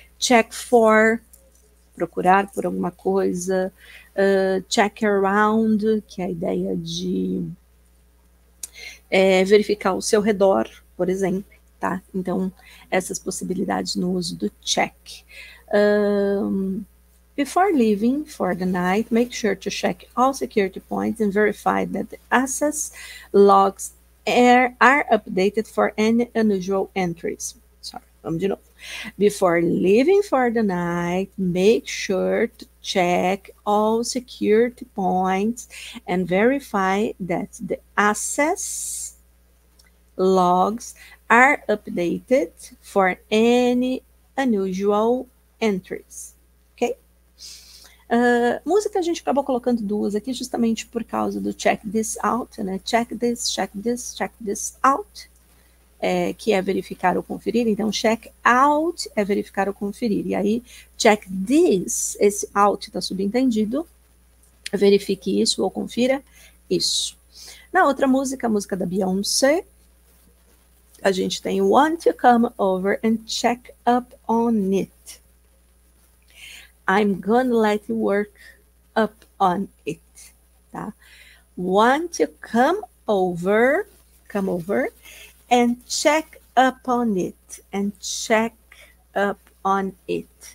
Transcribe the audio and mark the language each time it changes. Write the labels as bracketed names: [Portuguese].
[Portuguese] Check for, procurar por alguma coisa. Check around, que é a ideia de verificar ao seu redor, por exemplo, tá? Então, essas possibilidades no uso do check. [English] Before leaving for the night, make sure to check all security points and verify that the access logs are updated for any unusual entries. Sorry, [Portuguese] vamos de novo. [English] Before leaving for the night, make sure to check all security points and verify that the access logs are updated for any unusual entries. Ok? [Portuguese] Música a gente acabou colocando duas aqui justamente por causa do check this out, né? Check this out, que é verificar ou conferir. Então, check out é verificar ou conferir. E aí, check this, esse out está subentendido, verifique isso ou confira isso. Na outra música, a música da Beyoncé, a gente tem [English] want to come over and check up on it. I'm gonna let you work up on it, tá? Want to come over and check up on it, and check up on it.